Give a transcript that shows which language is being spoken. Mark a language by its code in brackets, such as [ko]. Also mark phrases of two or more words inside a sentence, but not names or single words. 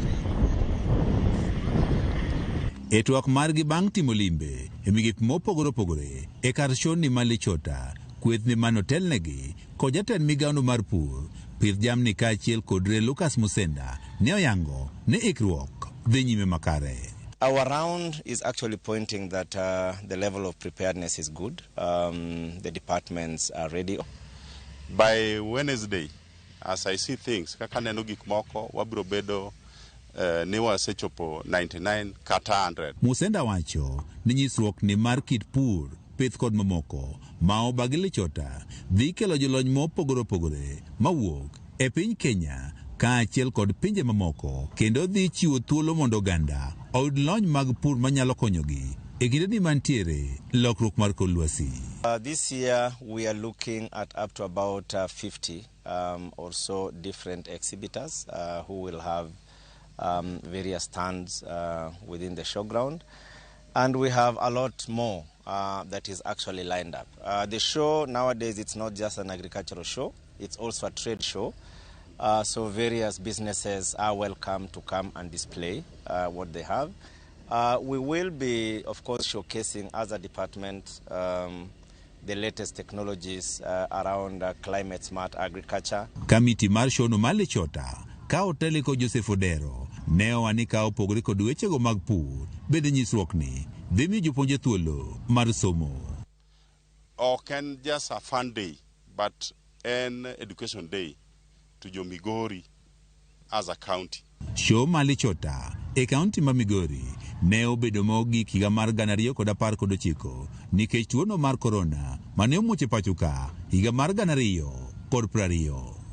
[luo] E twak margi bang' timo limbe e migepe mopogore opogore e kar shoni ma Lichota, kwethne manotelnegi kod jatend migaono mar pur, pith jamni kaachiel kod Lucas Musenda ne oyango ne ikruok dhi nyime makare. [en] Our round is actually pointing that the level of preparedness is good. The departments are ready. By Wednesday, as I see things, [luo] kaka neno gik moko wabiro bedo ni wasechopo 99 kata 100. Musenda wacho ni nyisruok ni mar kit pur, pith kod mamoko ma obagi Lichota dhi kelo jolony mopogore opogore mawuok e piny Kenya kaachiel kod pinje mamoko, kendo dhi chiwo thuolo mondo oganda oyud lony mag pur manyalo konyogi e kinde ni mantiere lokruok mar kor lwasi. [en] This year we are looking at up to about 50 or so different exhibitors who will have various stands within the showground, and we have a lot more that is actually lined up. The show nowadays, it's not just an agricultural show, it's also a trade show. So various businesses are welcome to come and display what they have. We will be, of course, showcasing as a department the latest technologies around climate smart agriculture. [luo] Kamiti mar shono mar Lichota ka oteliko Joseph Odero ne owani ka opogore kod wechego mag pur bende nyisruok ni dhi miyo jopuonje thuolo mar somo. Ok en [en] just a fun day, but an education day to jo Migori as a county. [luo] Shoo mar Lichota e kaunti ma Migori ne obedo mogik higa mar 2019 nikech tuono mar korona mane omuoche pacho ka higa mar 2020.